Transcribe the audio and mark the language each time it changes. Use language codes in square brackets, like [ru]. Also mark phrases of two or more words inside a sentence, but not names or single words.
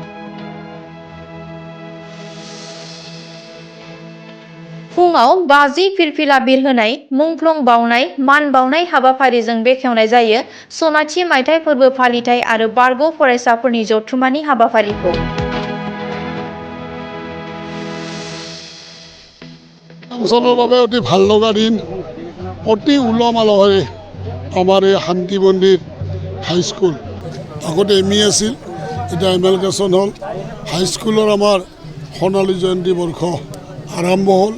[brx] फुङाव बाजि फिरफिला बिरहोनाय, मुंख्लं बावनाय, मान बावनाय हाबाफारिजों बेखेवनाय जायो सनाथि मायथाइ फोरबो फालिथाय आरो बारग' फरायसाफोरनि जथुम्मानि हाबाफारिखौ। [as] অঞ্চলৰ বাবে অতি ভাল লগা দিন, অতি উলহ মালহেৰে আমাৰ এই শান্তি মন্দিৰ হাইস্কুল, আগতে এম ই আছিল, এতিয়া এমেলকেশ্যন হ'ল, হাইস্কুলৰ আমাৰ সোণালী জয়ন্তী বৰ্ষ আৰম্ভ হ'ল।